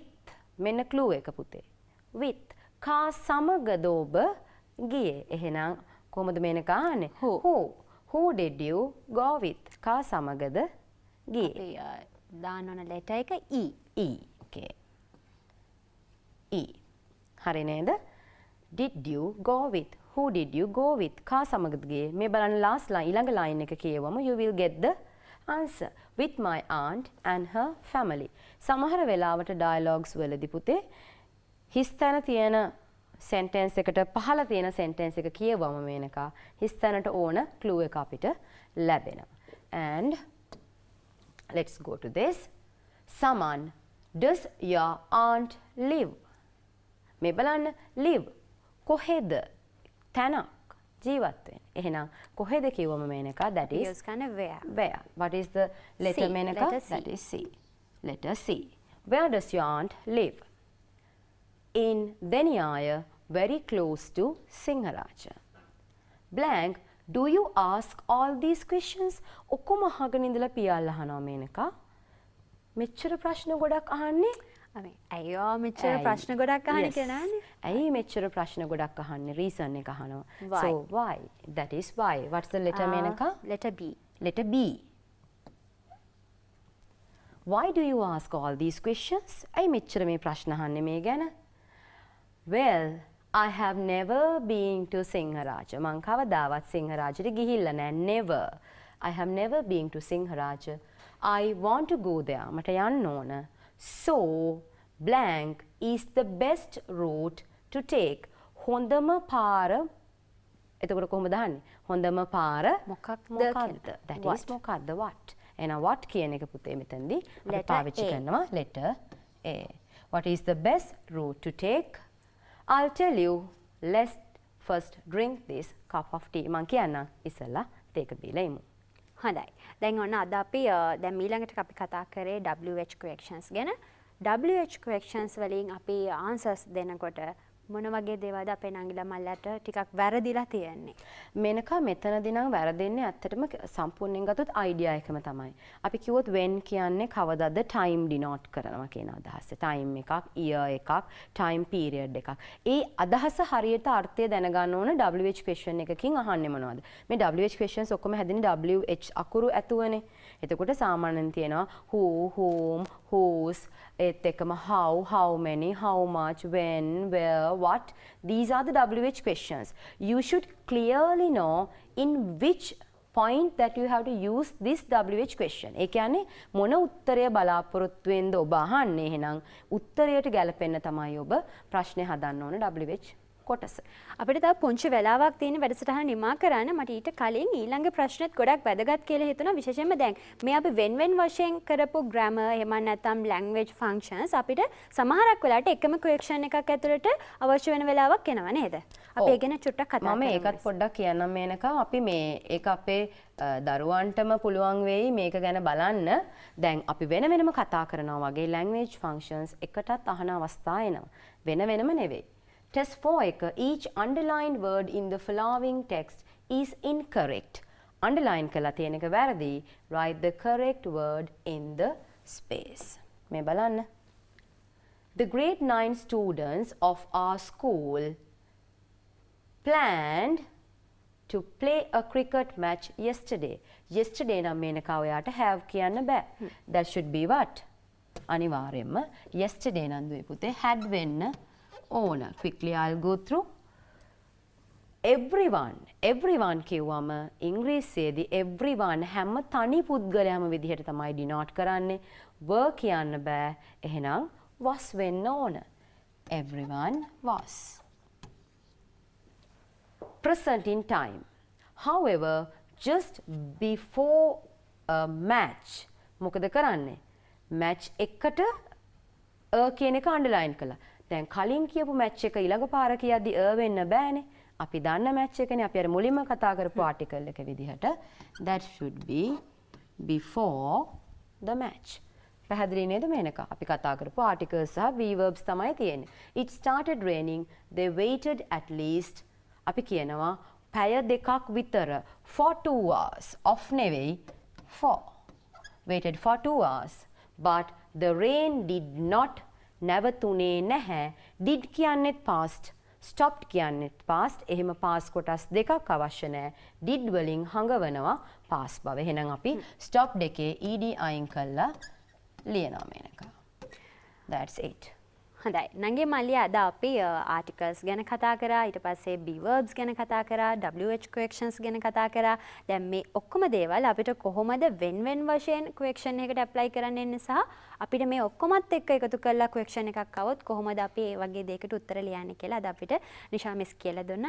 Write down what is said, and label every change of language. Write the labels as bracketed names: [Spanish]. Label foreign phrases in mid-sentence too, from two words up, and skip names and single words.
[Sinhala] මෙන්න clue එක පුතේ. with. කා සමගද ඔබ ගියේ? එහෙනම් කොහොමද මේක අහන්නේ? [English] Who did you go with? [Sinhala] කා සමගද ගියේ? අපි දාන්න ඕන letter එක E. [English] Okay. E. [Sinhala] හරි නේද? [English] Did you go with? Who did you go with? [Sinhala] කා සමගද ගියේ? මේ බලන්න [English] last line [Sinhala] ඊළඟ line එක කියවම [English] you will get the answer. With my aunt and her family. [Sinhala] සමහර වෙලාවට dialogues වලදී පුතේ හිස්තැන තියෙන sentence එකට පහළ තියෙන sentence එක කියවම මේනකා හිස්තැනට ඕන clue එක අපිට ලැබෙනවා. [English] And let's go to this. Someone Does your aunt live? [Sinhala] මේ බලන්න live කොහෙද තැනක් ජීවත් වෙන්නේ. එහෙනම් කොහෙද කිව්වම මේනක [English] that is use kind of where. where. What is the letter C, මේනක? letter C. That is C. Letter C. Where does your aunt live? In Deniaya, very close to Singharaja. Blank, do you ask all these questions? [Sinhala] ඔක්කොම අහගෙන ඉඳලා පියාලා අහනවා මේනක. මෙච්චර ප්‍රශ්න ගොඩක් අහන්නේ? අයියෝ මෙච්චර ප්‍රශ්න ගොඩක් අහන්නේ කියලා නෑනේ. ඇයි මෙච්චර ප්‍රශ්න ගොඩක් අහන්නේ? reason එක අහනවා. [English] Why? So why? That is why. What's the letter මේනක? Letter B. Letter B. Why do you ask all these questions? [Sinhala] ඇයි මෙච්චර මේ ප්‍රශ්න අහන්නේ මේ ගැන? [English] Well, I have never been to Singharaja. [Sinhala] මං කවදාවත් සිංහරාජයට ගිහිල්ලා නෑ. [English] Never. I have never been to Singharaja. I want to go there. [Sinhala] මට යන්න ඕන. [English] So, blank is the best route to take. [Sinhala] හොඳම පාර එතකොට කොහොමද දාන්නේ? හොඳම පාර මොකක්ද? [English] That is [Sinhala] මොකක්ද? What? එහෙනම් what කියන එක පුතේ මෙතනදී අපි පාවිච්චි කරනවා [English] letter A. What is the best route to take? I'll tell you. Let's first drink this cup of tea. [Sinhala] මං කියන්නම් ඉස්සෙල්ලා තේක බීලා ඉමු. හොඳයි. දැන් ඔන්න අද අපි දැන් ඊළඟට අපි කතා කරේ [English] WH corrections [Sinhala] ගැන. [English] WH corrections [Sinhala] වලින් අපි answers දෙනකොට මොන වගේ දේවල්ද අපේ නංගිලා මල්ලට ටිකක් වැරදිලා තියෙන්නේ? මේනක මෙතනදී නම් වැරදෙන්නේ ඇත්තටම සම්පූර්ණයෙන් ගත්තොත් idea එකම තමයි. අපි කිව්වොත් when කියන්නේ කවදාද [English] time denote [Sinhala] කරනවා කියන අදහස. time එකක්, year එකක්, [English] time period [Sinhala] එකක්. ඒ අදහස හරියට අර්ථය දැනගන්න ඕන [English] WH question [Sinhala] එකකින් අහන්නේ මොනවද? මේ [English] WH questions [Sinhala] ඔක්කොම හැදෙන්නේ WH අකුරු ඇතුවනේ. එතකොට සාමාන්‍යයෙන් තියෙනවා [English] who, whom, whose, [Sinhala] ඒත් එක්කම [English] how many, how much, when, where, what. These are the WH questions. You should clearly know in which point that you have to use this WH question. [Sinhala] ඒ කියන්නේ මොන උත්තරය බලාපොරොත්තු වෙන්ද ඔබ අහන්නේ. එහෙනම් උත්තරයට ගැලපෙන්න තමයි ඔබ ප්‍රශ්නේ හදන්න ඕන WH කොටස. අපිට තව පුංචි වෙලාවක් තියෙන වැඩසටහන නිමා කරන්න. මට ඊට කලින් ඊළඟ ප්‍රශ්නෙත් ගොඩක් වැදගත් කියලා හිතුණා. විශේෂයෙන්ම දැන් මේ අපි when වශයෙන් කරපු grammar එහෙම නැත්නම් [English] language functions [Sinhala] අපිට සමහරක් වෙලාවට එකම correction එකක් ඇතුළට අවශ්‍ය වෙන වෙලාවක් එනවා නේද? අපි ඒ ගැන චුට්ටක් කතා කරමු. මම ඒකත් පොඩ්ඩක් කියන්නම් මේනක. අපි මේ ඒක අපේ දරුවන්ටම පුළුවන් වෙයි මේක ගැන බලන්න. දැන් අපි වෙන වෙනම කතා කරනවා වගේ [English] language functions [Sinhala] එකටත් අහන අවස්ථා එනවා. වෙන වෙනම නෙවෙයි. [English] Test 4 එක each underlined word in the following text is incorrect. [Sinhala] Underline කළා තියෙන එක වැරදි. [English] Write the correct word in the space. [Sinhala] මේ බලන්න. [English] The grade 9 students of our school planned to play a cricket match yesterday. [Sinhala] Yesterday නම් මේනක ඔයාට have කියන්න බෑ. [English] That should be what? [Sinhala] අනිවාර්යයෙන්ම yesterday නම් දුවේ පුතේ had වෙන්න ඕන. [English] Quickly I'll go through. Everyone [Sinhala] කිව්වම ඉංග්‍රීසියේදී everyone හැම තනි පුද්ගලයාම විදිහට තමයි denote කරන්නේ. were කියන්න බෑ. එහෙනම් was වෙන්න ඕන. [English] Everyone was. Present in time. However, just before a match [Sinhala] මොකද කරන්නේ? match එකට කියන එක underline කළා. දැන් කලින් කියපු මැච් එක ඊළඟ පාර කියද්දි වෙන්න බෑනේ. අපි දන්න මැච් එකනේ අපි අර මුලින්ම කතා කරපු ආටිකල් එක විදිහට [English] that should be before the match. [Sinhala] පැහැදිලි නේද මේනක? අපි කතා කරපු articles සහ verbs තමයි තියෙන්නේ. [English] It started raining. They waited at least. [Sinhala] අපි කියනවා පැය දෙකක් විතර [English] for 2 hours. Off නෙවෙයි for. Waited for 2 hours. But the rain did not [Sinhala] නැවතුනේ නැහැ. did කියන්නේත් past, stopped කියන්නේත් past. එහෙම past කොටස් දෙකක් අවශ්‍ය නැහැ. did වලින් හඟවනවා past බව. එහෙනම් අපි stopped එකේ ed අයින් කළා ලියනවා මේනක. [English] That's it. [Sinhala] හොඳයි. නංගි මල්ලි අද අපි ආටිකල්ස් ගැන කතා කරා, ඊට පස්සේ [English] be verbs [Sinhala] ගැන කතා කරා, [English] WH questions [Sinhala] ගැන කතා කරා. දැන් මේ ඔක්කොම දේවල් අපිට කොහොමද වෙන වශයෙන් question එකකට apply කරන්න එන්නේ සහ අපිට මේ ඔක්කොමත් එක්ක එකතු කරලා question එකක් આવොත් කොහොමද අපි ඒ වගේ දෙයකට උත්තර ලියන්නේ කියලා අද අපිට නිෂා මිස් කියලා දුන්නා.